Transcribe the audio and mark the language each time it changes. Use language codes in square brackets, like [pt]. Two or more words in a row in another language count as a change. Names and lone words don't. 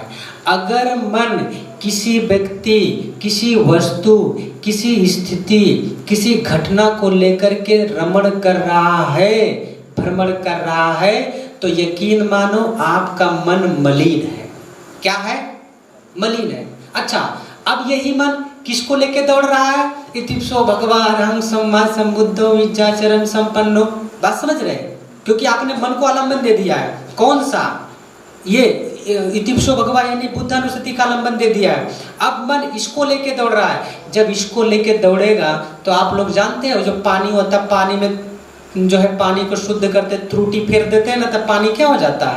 [hi] अगर मन किसी व्यक्ति, किसी वस्तु, किसी स्थिति, किसी घटना को लेकर के रमण कर रहा है, भ्रमण कर रहा है, तो यकीन मानो आपका मन मलिन है। क्या है? मलिन है। अच्छा, अब यही मन किसको लेके दौड़ रहा है? [pi] इतिप्सो भगवान अहं सम्मा सम्बुद्धो विद्याचरण संपन्नो। [hi] बात समझ रहे? क्योंकि आपने मन को आलम्बन दे दिया है। कौन सा? ये [pi] इतिप्सो भगवान [hi] यानी बुद्धानुस्मृति का आलम्बन दे दिया है। अब मन इसको लेके दौड़ रहा है। जब इसको लेके दौड़ेगा तो आप लोग जानते हैं जो पानी होता है, पानी में जो है पानी को शुद्ध करते त्रुटि फेर देते हैं ना, तब पानी क्या हो जाता है?